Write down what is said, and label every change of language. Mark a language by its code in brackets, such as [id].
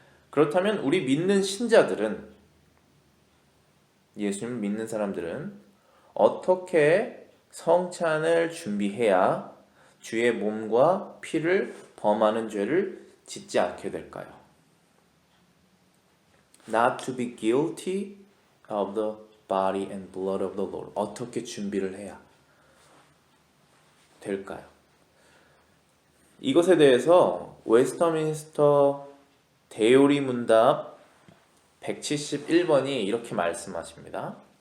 [ko] 그렇다면 우리 믿는 신자들은, 예수님을 믿는 사람들은 어떻게 성찬을 준비해야 주의 몸과 피를 범하는 죄를 짓지 않게 될까요? [en] Not to be guilty of the body and blood of the Lord. [ko] 어떻게 준비를 해야 될까요? 이것에 대해서 웨스터민스터 대요리 문답 171번이 이렇게 말씀하십니다.